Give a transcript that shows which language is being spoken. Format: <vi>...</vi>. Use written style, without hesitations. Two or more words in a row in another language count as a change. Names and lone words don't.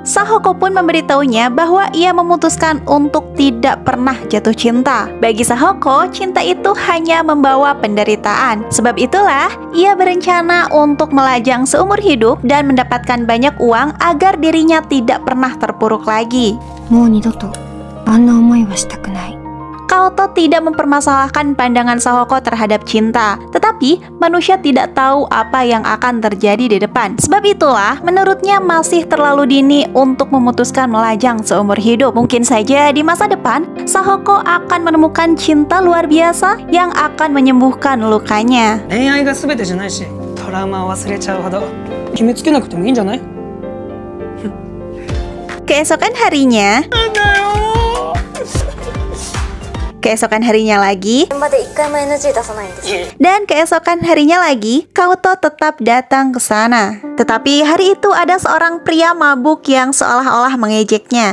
<id>Sahoko pun memberitahunya bahwa ia memutuskan untuk tidak pernah jatuh cinta. Bagi Sahoko, cinta itu hanya membawa penderitaan. Sebab itulah, ia berencana untuk melajang seumur hidup dan mendapatkan banyak uang agar dirinya tidak pernah terpuruk lagi.</id> <ja>もう二度とあんな思いはしたくない。</ja> <id>Kaoto tidak mempermasalahkan pandangan Sahoko terhadap cinta, tetapi manusia tidak tahu apa yang akan terjadi di depan. Sebab itulah, menurutnya masih terlalu dini untuk memutuskan melajang seumur hidup. Mungkin saja di masa depan, Sahoko akan menemukan cinta luar biasa yang akan menyembuhkan lukanya.</id> <ja>恋愛が全てじゃないし、トラウマを忘れちゃうほど決めつけなくてもいいんじゃない？</ja> <id>Keesokan harinya lagi, dan keesokan harinya lagi, Kaoto tetap datang ke sana. Tetapi hari itu ada seorang pria mabuk yang seolah-olah mengejeknya.</id>